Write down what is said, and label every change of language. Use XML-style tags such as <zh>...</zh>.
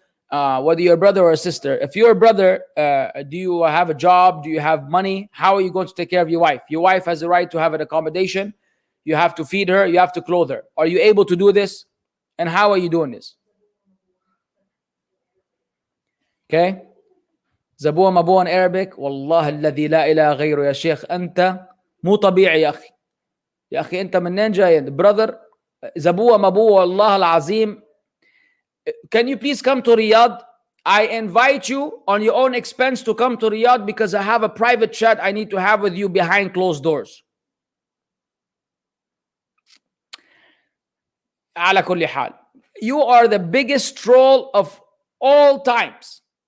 <en>Whether you're a brother or a sister. If you're a brother, do you have a job? Do you have money? How are you going to take care of your wife? Your wife has a right to have an accommodation. You have to feed her. You have to clothe her. Are you able to do this? And how are you doing this? Okay.</en> <ar>زبوة مبوة</ar> <en>in Arabic.</en> <ar>والله الذي لا إله غيره يا شيخ أنت مو طبيعي يا أخي. يا أخي أنت منين جاي?</ar> <en>Brother,</en> <ar>زبوة مبوة والله العظيم.</ar> <en>Can you please come to Riyadh? I invite you on your own expense to come to Riyadh because I have a private chat I need to have with you behind closed doors.</en> <ar>على كل حال.</ar> <en>You are the biggest troll of all times.</en>